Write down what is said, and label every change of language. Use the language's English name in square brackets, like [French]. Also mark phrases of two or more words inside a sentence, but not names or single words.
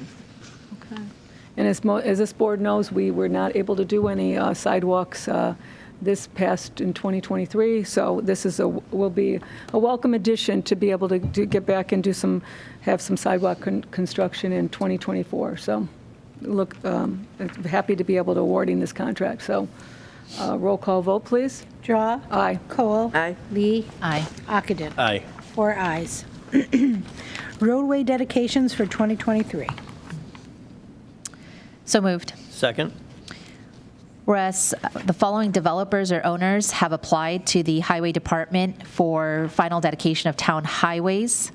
[English] And as this board knows, we were not able to do any sidewalks this past in 2023, so this will be a welcome addition to be able to get back and have some sidewalk construction in 2024. So look, happy to be able to awarding this contract. So roll call vote, please. Drawe. Aye. Kohl. Aye. Lee. Aye. Ockenden. Aye. 4 ayes. Roadway dedications for 2023. So moved. Second? Whereas the following developers or owners have applied to the Highway Department for final dedication of town highways.